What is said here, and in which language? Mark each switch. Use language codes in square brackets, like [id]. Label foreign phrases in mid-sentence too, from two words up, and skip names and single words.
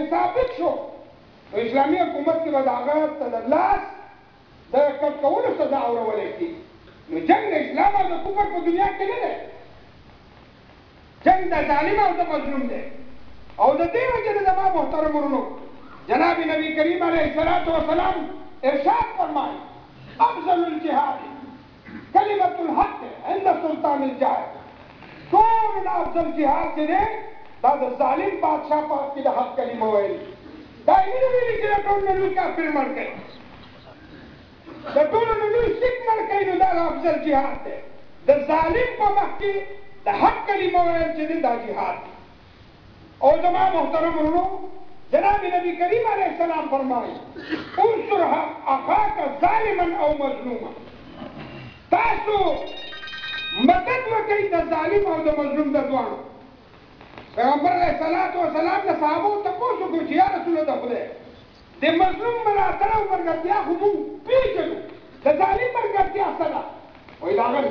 [ps] ثابت شو نو اسلامي حکومت کې به د هغه ته د لاس د کټ کولو سزا اورولی کېږي نو جنګ د اسلام او د کفر په دنیا کې نه دی جنګ د ظالم او د مظلوم دی او د دې وجې نه زما محترم ورونو جناب نبی کریم علیه السلام ارشاد فرمایي [ar] افضل الجهاد کلمة الحق عند سلطان الجاهل [ps] ټول افضل جهاد چې دی دا د ظالم بادشاه په حق کې د حق کلمه ویل دا یې نه ویلي چې د ټول نه لوی کافر مړ کړي د ټولو نه لوی سیک مړ کړي نو دا افضل جهاد دی د ظالم په مخ کې د حق کلمه ویل چې دی دا جهاد دی او زما محترم ورونو جناب نبی کریم علیہ السلام فرمائے [ar] انصر اخاک ظالما او مظلوما [ps] تاسو مدد وکړئ د ظالم او د مظلوم د دواړو پیغمبر علیه السلام د صحابو تپوس وکړو چې یا رسول د خدای د مظلوم ملاتړ او ملګرتیا خو موږ پېژنو د ظالم ملګرتیا څه ده وایي د هغه